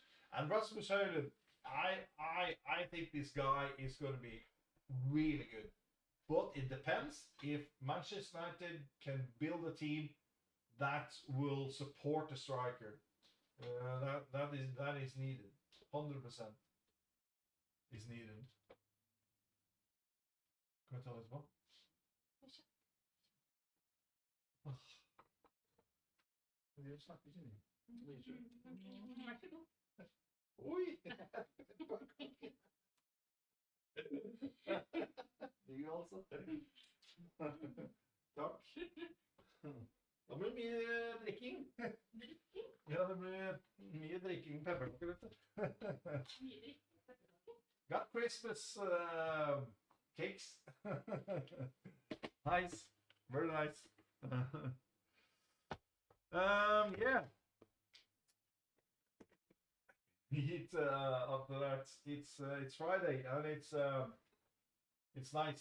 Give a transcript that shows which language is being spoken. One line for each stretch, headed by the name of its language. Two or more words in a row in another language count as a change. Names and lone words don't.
English: And Rasmus Høylund, I think this guy is going to be really good. But it depends if Manchester United can build a team that will support the striker. That is needed. 100% is needed.
Norwegian: Kan vi ta det etterpå? Vi snakker ikke mye. Vær så god. Oi! Du altså. Takk. Da blir det mye drikking. Ja, det blir mye drikking pepperkaker, vet du.
English: Got Christmas cakes. Nice. Very nice. Yeah. After that, it's Friday and it's nice.